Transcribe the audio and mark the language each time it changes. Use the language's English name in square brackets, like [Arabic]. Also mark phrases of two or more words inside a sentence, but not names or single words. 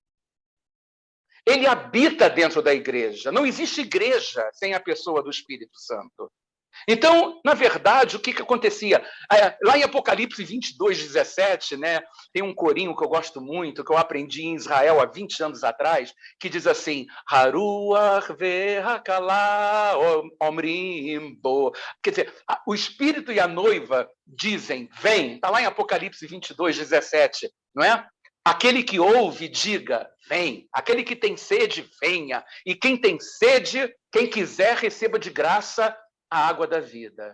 [Portuguese] Ele habita dentro da igreja. Não existe igreja sem a pessoa do Espírito Santo. Então, na verdade, o que acontecia? Lá em Apocalipse 22, 17, né, tem um corinho que eu gosto muito, que eu aprendi em Israel há 20 anos atrás, que diz assim: [Hebrew] הרוח והכלה אומרים בוא. [Portuguese] Quer dizer, o Espírito e a noiva dizem, vem. Está lá em Apocalipse 22, 17, não é? Aquele que ouve, diga, vem. Aquele que tem sede, venha. E quem tem sede, quem quiser, receba de graça a água da vida.